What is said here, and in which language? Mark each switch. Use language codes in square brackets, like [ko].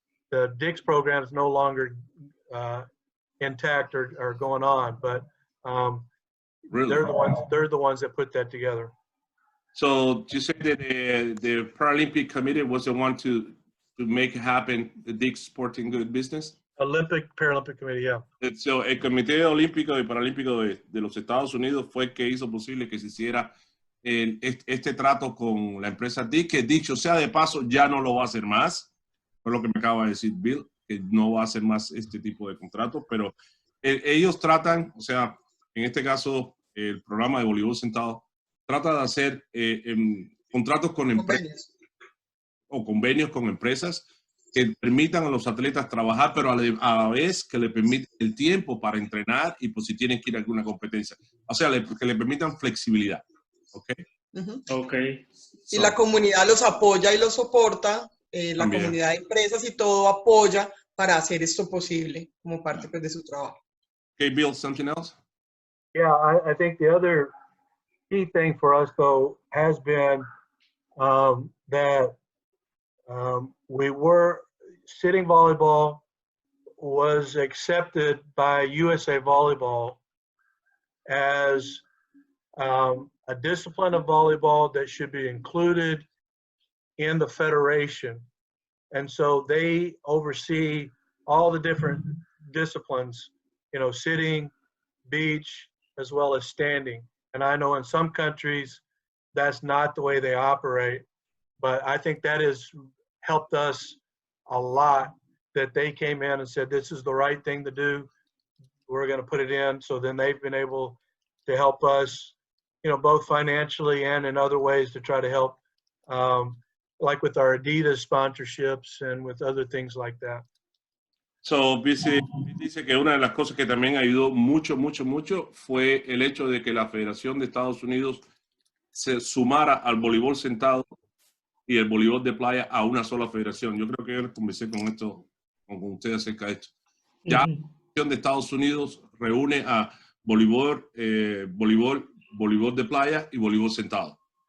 [en] The DICS program is no longer intact or going on, but really? they're the ones that put that together. So you said that the Paralympic Committee was the one to make it happen, the Dick's Sporting Goods business? Olympic Paralympic Committee, yeah. [es] So, el Comité Olímpico y Paralímpico de los Estados Unidos fue el que hizo posible que se hiciera este trato con la empresa Dick, que dicho sea de paso ya no lo va a hacer más. Fue lo que me acaba de decir Bill, que no va a hacer más este tipo de contratos, pero ellos tratan, o sea, en este caso, el programa de voleibol sentado trata de hacer contratos con empresas o convenios con empresas, que permitan a los atletas trabajar, pero a la vez que le permiten el tiempo para entrenar y por si tienen que ir a alguna competencia. O sea, que le permitan flexibilidad. ¿Ok? Ok. Y la comunidad los apoya y los soporta, la También. comunidad de empresas y todo apoya para hacer esto posible como parte pues, de su trabajo. [en] Okay, Bill, something else? Yeah, I think the other key thing for us, though, has been that we were sitting volleyball was accepted by USA Volleyball as a discipline of volleyball that should be included in the federation. And so they oversee all the different disciplines, you know, sitting, beach, as well as standing. And I know in some countries that's not the way they operate, but I think that has helped us a lot that they came in and said, this is the right thing to do. We're going to put it in. So then they've been able to help us, you know, both financially and in other ways to try to help, like with our Adidas sponsorships and with other things like that. [es] So, dice que una de las cosas que también ayudó mucho fue el hecho de que la Federación de Estados Unidos se sumara al voleibol sentado y el voleibol de playa a una sola federación. Yo creo que yo conversé con ustedes acerca de esto. Ya la Federación de Estados Unidos reúne a voleibol de playa y voleibol sentado.